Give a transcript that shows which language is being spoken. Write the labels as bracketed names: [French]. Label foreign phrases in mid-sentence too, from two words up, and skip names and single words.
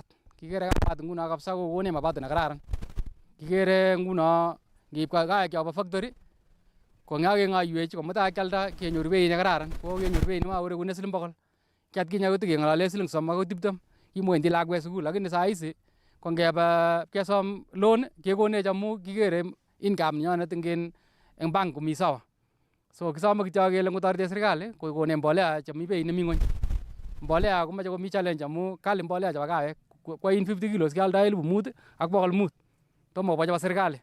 [Kalenjin] Kikere kawat nguno kabisa kokonech mapato nekararan. Kikere nguno ngiib kawek chobo factory kong'akeng'oiwech komutai kialda kenyoru beit nekararan, ko kenyoru beit nemakorekune siling 100. Kiatkinye keng'alale siling 30 akoi 20 kimwendi lakwet sukul, [Swahili] lakini saa hizi [Kalenjin] kongeba kesom loan kekonech amu kikere income nyonet eng bank komi sawa. So kisome kityo kele ngotoreti serikali kokonech mbolea chemi beit nemi ng'ony. Mbolea komoche komi challenge amu kali mbolea chebo kawek kwa in 50 kilos kealdoi 5,000 ak 500 tomo kobo chebo serikali.